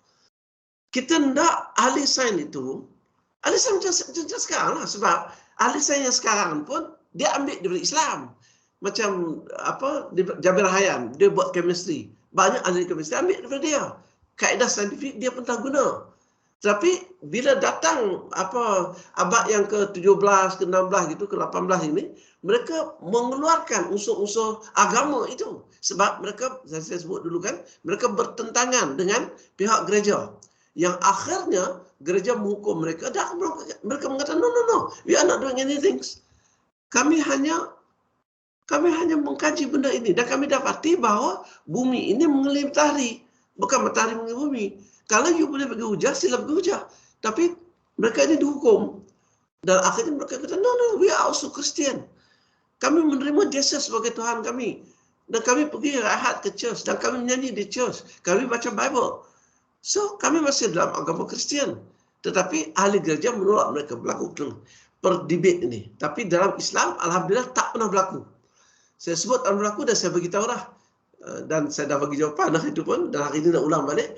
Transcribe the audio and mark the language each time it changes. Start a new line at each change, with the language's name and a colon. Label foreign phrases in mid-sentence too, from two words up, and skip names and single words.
Malay: Kita hendak ahli sains itu, ahli sains macam sekarang lah, sebab ahli sains yang sekarang pun dia ambil daripada Islam. Macam apa, Jabir Hayyan, dia buat chemistry. Banyak ahli chemistry ambil daripada dia. Kaedah saintifik dia pun tak guna. Tapi bila datang apa abad yang ke-17, ke-16 gitu, ke-18 ini, mereka mengeluarkan unsur-unsur agama itu. Sebab mereka, saya sebut dulu kan, mereka bertentangan dengan pihak gereja. Yang akhirnya gereja menghukum mereka. Dan mereka mengatakan,
English: no, we are not doing anything.
Malay: Kami hanya mengkaji benda ini dan kami dapati bahawa bumi ini mengelilingi matahari, bukan matahari mengelilingi bumi. Kalau you boleh bagi hujah, sila bagi hujah. Tapi mereka ini dihukum. Dan akhirnya mereka kata,
English: no, we are also Christian.
Malay: Kami menerima Yesus sebagai Tuhan kami. Dan kami pergi rahat ke church. Dan kami menyanyi di church. Kami baca Bible. So, kami masih dalam agama Kristian. Tetapi ahli gereja menolak mereka berlaku perdebat ini. Tapi dalam Islam, Alhamdulillah tak pernah berlaku. Saya sebut tak berlaku dan saya beritahu dah. Dan saya dah bagi jawapan itu pun. Dan hari ini nak ulang balik.